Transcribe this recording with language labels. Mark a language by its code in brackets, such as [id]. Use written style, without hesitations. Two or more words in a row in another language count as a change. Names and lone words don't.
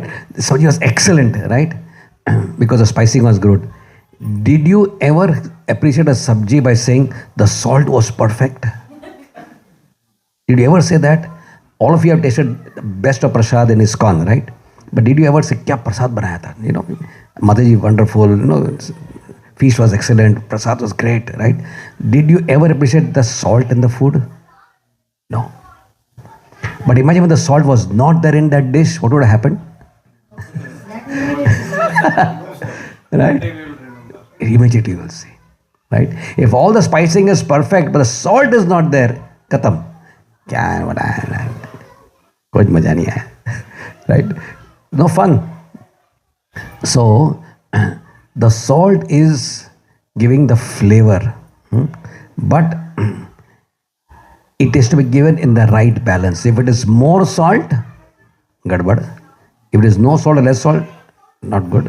[en] The sabji was excellent, right? Because the spicing was good. Did you ever appreciate a sabji by saying the salt was perfect? Did you ever say that? All of you have tasted the best of prasad in ISKCON, right? But did you ever say, [hi] "क्या प्रसाद बनाया था?" [en] Mataji, wonderful, feast was excellent, prasad was great, right? Did you ever appreciate the salt in the food? No. But imagine when the salt was not there in that dish, what would have happened? Right? Immediately you will see. Right? If all the spicing is perfect, but the salt is not there, [hi] katam. कुछ मज़ा नहीं आया. [en] Right? No fun. So, the salt is giving the flavor, but it is to be given in the right balance. If it is more salt, gadbad. If it is no salt or less salt, not good.